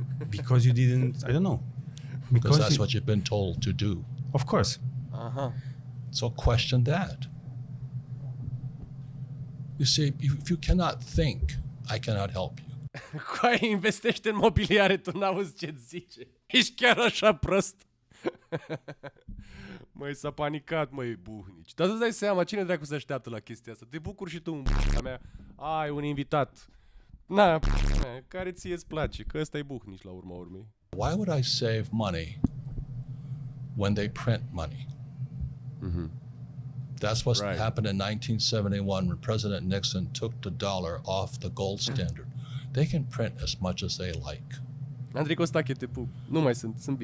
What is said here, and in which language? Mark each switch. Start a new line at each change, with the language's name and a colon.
English: Because you didn't, I don't know. Because that's what you've been told to do. Of course. So question that. You see, if you cannot think, I cannot help you.
Romanian: Coaie, investește în mobiliare, tu n-auzi ce zice. Ești chiar așa prost. Măi, s-a panicat, măi, Buhnici. Dar tu dai seama, cine dracu se așteaptă la chestia asta? Te bucuri și tu în mea. Ai un invitat. Na, care ție-ți place, că ăsta e Buhnici la urma urmei.
English: Why would I save money when they print money? That's what happened in 1971 when President Nixon took the dollar off the gold standard. They can print as much as they like.
Romanian: Andrei Costache, te pup. Nu mai sunt bine.